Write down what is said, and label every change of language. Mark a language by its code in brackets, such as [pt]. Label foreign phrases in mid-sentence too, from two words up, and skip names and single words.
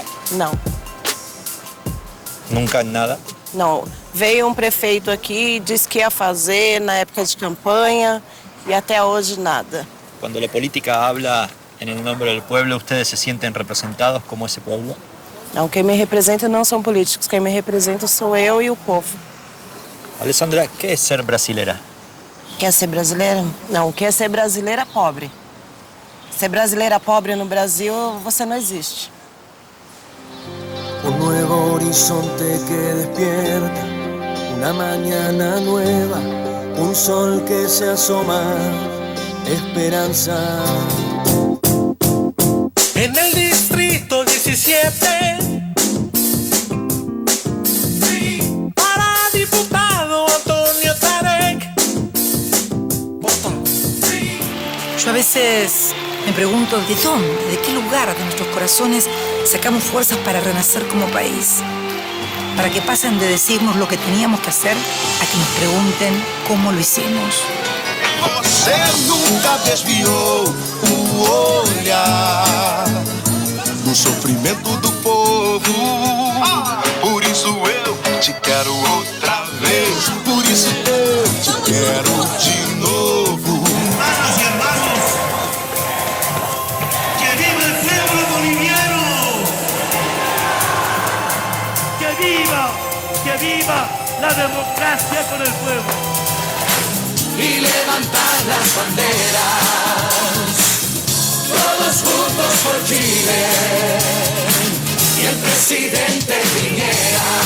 [pt] Não, Nunca en nada. não. Veio um prefeito aqui e disse que ia fazer na época de campanha e até hoje nada. [es] Cuando la política habla en el nombre del pueblo, ¿ustedes se sienten representados como ese pueblo? [pt] Não, quem me representa não são políticos, quem me representa sou eu e o povo. Alessandra, [es] ¿qué es ser brasilera? [pt] Quer ser brasileira? Não, quer ser brasileira pobre. Ser brasileira pobre no Brasil, você não existe. [es] Un nuevo horizonte que despierta, una mañana nueva, un sol que se asoma, esperanza. En el distrito 17, para diputado Antonio Tarek. Yo a veces me pregunto de dónde, de qué lugar de nuestros corazones sacamos fuerzas para renacer como país. Para que pasen de decirnos lo que teníamos que hacer a que nos pregunten cómo lo hicimos. [pt] Você nunca desviou o olhar do sofrimento do povo. Por isso eu te quero outra vez. Por isso eu te quero de novo. [es] Hermanas y hermanos, que viva el pueblo boliviano. Que viva la democracia con el pueblo. Y levantar las banderas, todos juntos por Chile, y el presidente Piñera.